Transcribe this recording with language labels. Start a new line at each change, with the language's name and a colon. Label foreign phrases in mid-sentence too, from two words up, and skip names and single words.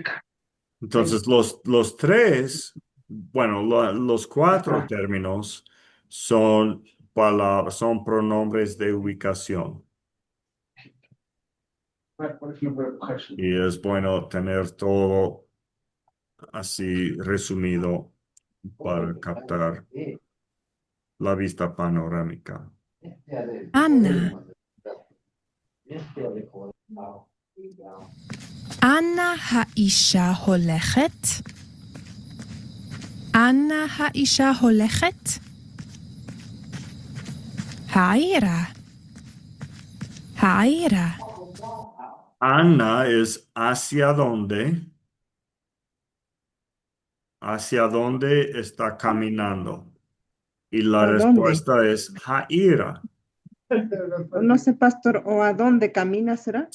Spanish: Entonces, los tres, bueno, los cuatro términos son palabras, son pronombres de ubicación. Y es bueno tener todo así resumido para captar la vista panorámica.
Hebrew: אנה. אנה האישה הולכת? אנה האישה הולכת? העירה. העירה.
Spanish: Ana es hacia dónde está caminando. Y la ¿A dónde? respuesta es Jaira. No sé, pastor, ¿o a dónde camina será?